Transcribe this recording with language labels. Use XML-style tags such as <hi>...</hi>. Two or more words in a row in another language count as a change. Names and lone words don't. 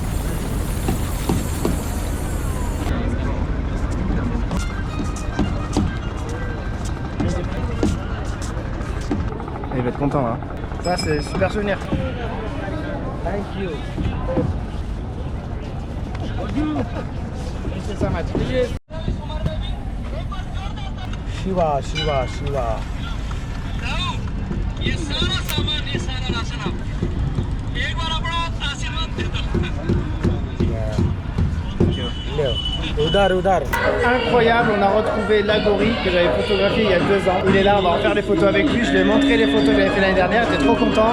<fr>Il va être content là. Ça, c'est super souvenir.</fr> <en>Thank you. Thank you so much. Shiva.</en> <hi>ये सारा सामान ये सारा राशन आप एक बार अपना आशीर्वाद दे दो.</hi> <fr>Incroyable, on a retrouvé l'Agori que j'avais photographié il y a 2 ans. Il est là, on va en faire des photos avec lui. Je lui ai montré les photos que j'avais fait l'année dernière, j'étais trop content.</fr>